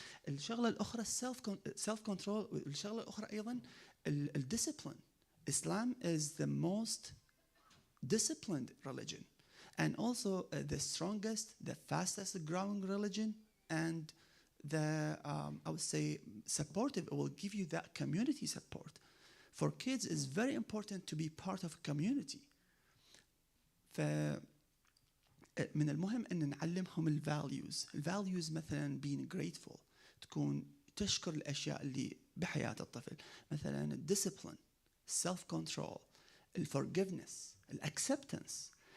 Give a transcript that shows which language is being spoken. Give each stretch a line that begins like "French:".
Arabic: الشغلة الأخرى self control. الشغلة الأخرى أيضا discipline.
English: Islam is the most disciplined religion and also the strongest, the fastest growing religion, and the I would say supportive. It will give you that community support. For kids it's very important to be part of a community.
Arabic: من المهم أن نعلمهم الvalues مثلا
English: being grateful،
Arabic: تكون تشكر الأشياء اللي بحياة الطفل، مثلا discipline، self-control، forgiveness، acceptance.